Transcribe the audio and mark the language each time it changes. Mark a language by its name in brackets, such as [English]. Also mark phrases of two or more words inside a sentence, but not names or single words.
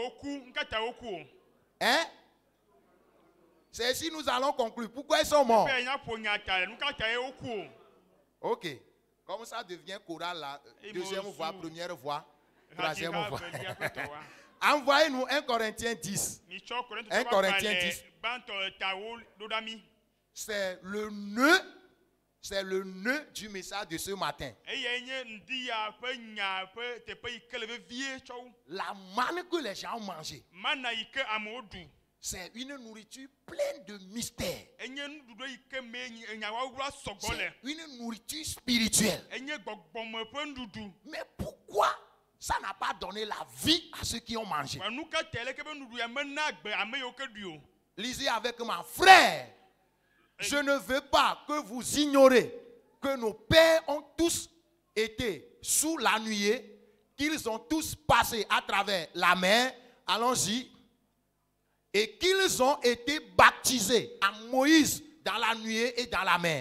[French] Hein? C'est ici nous allons conclure. Pourquoi ils sont morts? Ok. Comme ça devient choral là. Et Deuxième moi voix, aussi. première voix, troisième Radika voix. velia kotowa. Envoyez-nous 1 Corinthiens 10. [Ewe] Mi tsɔ Korintɔ 1 ƒe Corinthiens agbalẽ 10. gbãtɔ tawo ɖo ɖa mi. [French] C'est le nœud. C'est le nœud du message de ce matin. [Ewe] Eyae nye ŋdi ya ƒe nya ƒe teƒe yi ke le vevie tsɔ wo. [French] La manne que les gens ont mangée, [Ewe] Mana yi ke amewo ɖu. [French] c'est une nourriture pleine de mystères. [Ewe] Enye nuɖuɖu yi ke me nyawawua sɔgbɔ le. [French] C'est une nourriture spirituelle. [Ewe] Enye gbɔgbɔme ƒe nuɖuɖu. [French] Mais pourquoi ça n'a pas donné la vie à ceux qui ont mangé? [Ewe] Wa nu ka te le ke be nuɖuɖu ya mena agbe ame yiwo ke ɖui o. [French] Lisez avec moi. Frère, je ne veux pas que vous ignorez que nos pères ont tous été sous la nuée, qu'ils ont tous passé à travers la mer. Allons-y. Et qu'ils ont été baptisés à Moïse dans la nuée et dans la mer.